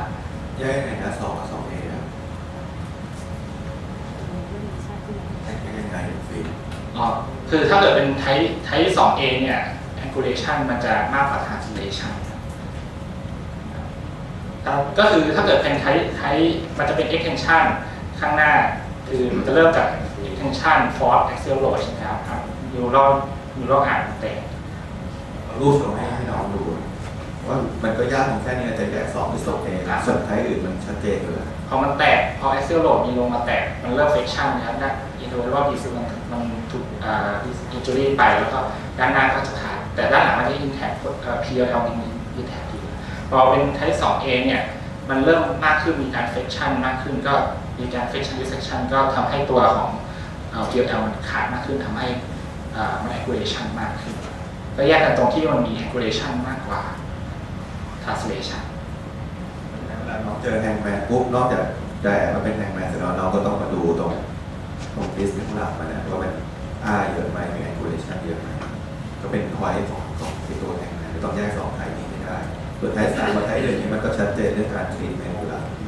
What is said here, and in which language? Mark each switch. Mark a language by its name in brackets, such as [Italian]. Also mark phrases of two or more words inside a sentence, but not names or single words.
[Thai] แยกยังไงนะ2 กับ 2A ครับแยกยังไงฟิล์ม คือถ้าเกิดเป็นไทป์ 2A เนี่ย angulation มันจะมากกว่า translation ก็คือถ้าเกิดเป็นไทป์มันจะเป็น extension ข้างหน้าคือมันจะเริ่มจาก [English] extension force axial load [Thai] ใช่ไหมครับ [English] neural arm [Thai] แตก รูปส่งให้น้องดูว่ามันก็ยากของแค่นี้แต่แค่2 หรือ 2A ส่วนไทป์อื่นมันชัดเจนอยู่แล้ว พอมันแตกพอ [English] axial load [Thai] มีลงมาแตกมันเริ่ม friction นะครับด้าน [English] interval disc [Thai] มันถูกinjury ไปแล้วก็ด้านหน้าก็จะขาดแต่ด้านหลังมันจะ [English] intact PLL [Thai] ยัง intact อยู่พอเป็น type 2A เนี่ยมันเริ่มมากขึ้นมีการ friction มากขึ้นก็มีการ [English] friction dissection [Thai] ก็ทำให้ตัวของ PLL มันขาดมากขึ้นทำให้มัน angulation มากขึ้นก็แยกกันตรงที่มันมี angulation มากกว่า translation เวลาน้องเจอแฮงแมนปุ๊บนอกจากจะแอบมาเป็นแฮงแมนเสร็จแล้วน้องก็ต้องมาดูตรงดิสข้างหลังมันนะว่ามันเยอะไหมมี angulation เยอะไหมก็เป็นพอยต์ของตัวแฮงแมนต้องแยก2 ไทป์นี้ไม่ได้ส่วนไทป์3กับไทป์1นี้มันก็ชัดเจนเรื่องการทรีทเมนต์อยู่แล้ว